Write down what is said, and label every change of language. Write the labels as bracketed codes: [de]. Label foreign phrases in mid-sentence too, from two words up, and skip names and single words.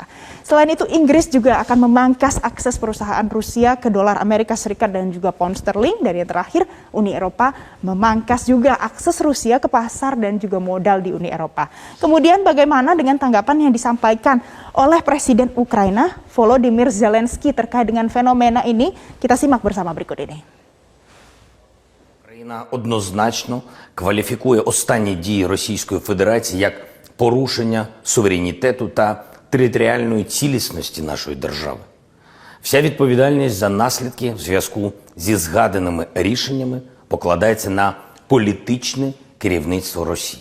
[id] Selain itu, Inggris juga akan memangkas akses perusahaan Rusia ke dolar Amerika Serikat dan juga pound sterling. Dan yang terakhir, Uni Eropa memangkas juga akses Rusia ke pasar dan juga modal di Uni Eropa. Kemudian bagaimana dengan tanggapan yang disampaikan oleh Presiden Ukraina, Volodymyr Zelensky terkait dengan fenomena ini? Kita simak bersama berikut ini. [uk] Україна однозначно кваліфікує останні дії Російської Федерації як порушення суверенітету та територіальної цілісності нашої держави. Вся відповідальність за наслідки в зв'язку зі згаданими рішеннями покладається на політичне керівництво Росії.